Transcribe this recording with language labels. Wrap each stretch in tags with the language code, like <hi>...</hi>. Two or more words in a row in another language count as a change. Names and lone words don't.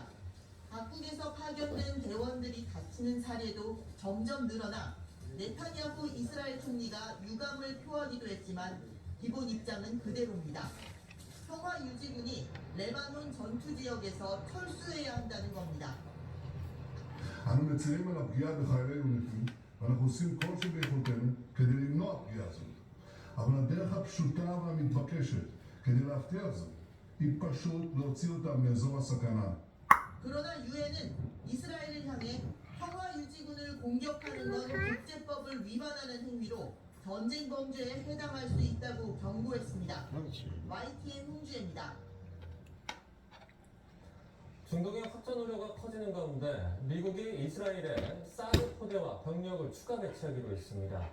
<ko>각국에서 파견된 대원들이 다치는 사례도 점점 늘어나 네타냐후 이스라엘 총리가 유감을 표하기도 했지만 기본 입장은 그대로입니다. 평화유지군이 레바논 전투 지역에서 철수해야 한다는 겁니다.</ko> <he>אנו מצרים על הפגיעה בחיילי ונכים, ואנחנו עושים כל שביכולתנו כדי למנוע פגיעה זאת. אבל הדרך הפשוטה והמתבקשת כדי להבטיח זאת היא פשוט להוציא אותם מאזור הסכנה.</he> <ko>그러나 유엔은 이스라엘을 향해 평화유지군을 공격하는 건 국제법을 위반하는 행위로 전쟁 범죄에 해당할 수 있다고 경고했습니다. YTN 홍주혜입니다. 중동의 확전 우려가 커지는 가운데 미국이 이스라엘에 사드 포대와 병력을 추가 배치하기로 했습니다.</ko>